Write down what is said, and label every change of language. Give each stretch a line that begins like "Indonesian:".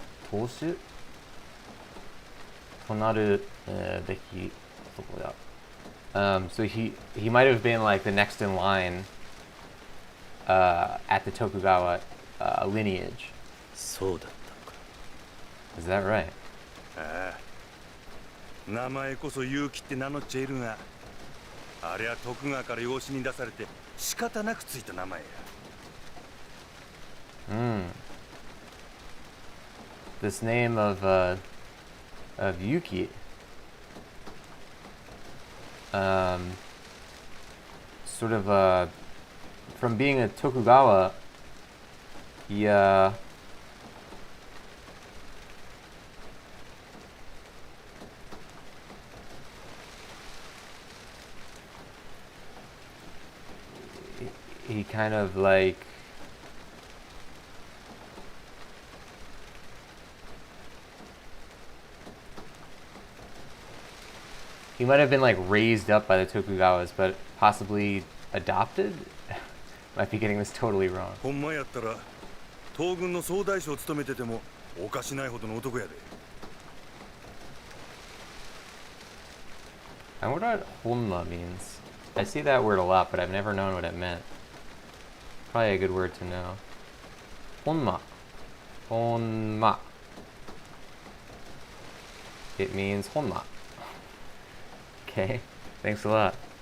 Japanese: Tolshu? Tonaru beki soko da.
English: So he might have been like the next in line at the Tokugawa lineage.
Japanese: そうだったのか。
English: Is that right?
Japanese: ああ、名前こそ勇気って名乗っちゃいるが、あれは徳川から養子に出されて仕方なくついた名前や。
English: This name of Yuki, sort of from being a Tokugawa, he kind of like he might have been like raised up by the Tokugawas, but possibly adopted. Might be getting this totally wrong.
Japanese: ほんまやったら東軍の総大将を務めててもおかしないほどの男やで。
English: I wonder what Honma means. I see that word a lot, but I've never known what it meant. Probably a good word to know. Honma. Honma. It means Honma. Okay, thanks a lot.